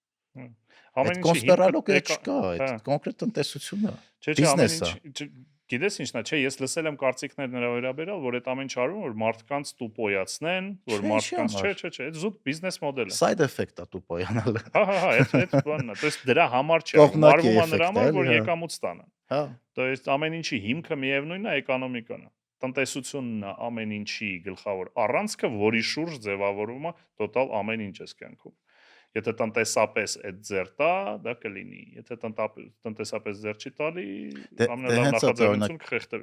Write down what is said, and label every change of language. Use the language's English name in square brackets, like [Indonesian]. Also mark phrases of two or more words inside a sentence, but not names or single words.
[Armenian] Ամեն ինչի կոնսպիրալոգիա չկա, այդ կոնկրետ տնտեսությունն է, Չէ, ամեն ինչ գիտես ինչն է, չէ, ես լսել եմ կարծիքներ նրա վերաբերյալ, որ այդ ամեն ինչ արվում, որ մարդկանց տուպոյացնեն, որ մարդկանց չէ, այդ զուտ բիզնես մոդել է։ [English] Side effect [Armenian] է տուպոյանալը։ Հա, այդ բանն է, [Russian] то есть [Armenian] դրա համար չէ, մարվում է նրա համար, որ եկամուտ ստանան։ Հա։ [Russian] То есть [Armenian] ամեն ինչի հիմքը միևնույնն է, էկոնոմիկան է։ Տնտեսությունն է ամեն ինչի գլխավոր առանցքը, որի շուրջ ձևավորվում է տոտալ ամեն ինչ էս կյանքում։ Եթե տնտեսապես այդ ձեր տա, դա կլինի։ Եթե տնտեսապես ձեր չի տալի, ամենալավ նախաձեռնություն կխեղդվի։